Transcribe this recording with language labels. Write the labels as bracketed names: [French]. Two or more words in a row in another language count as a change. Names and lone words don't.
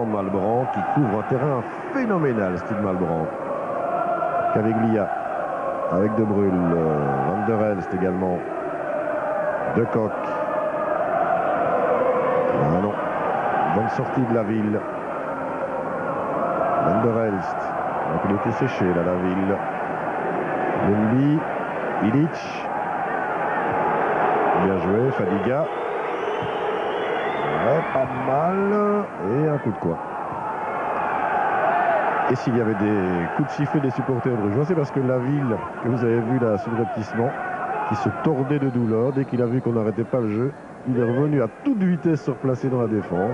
[French] Malbranc qui couvre un terrain phénoménal, Steve Malbranc. Caveglia avec De Bruyne. Van der Elst également. De Kock. Ah non. Bonne sortie de la ville. Van der Elst. Donc il était séché là, la ville. Lumbi. Ilic. Bien joué, Fadiga. Ouais, pas mal. Et un coup de coin. Et s'il y avait des coups de sifflet des supporters brugeois, c'est parce que la ville que vous avez vu là, subrepticement, qui se tordait de douleur, dès qu'il a vu qu'on n'arrêtait pas le jeu, il est revenu à toute vitesse se replacer dans la défense.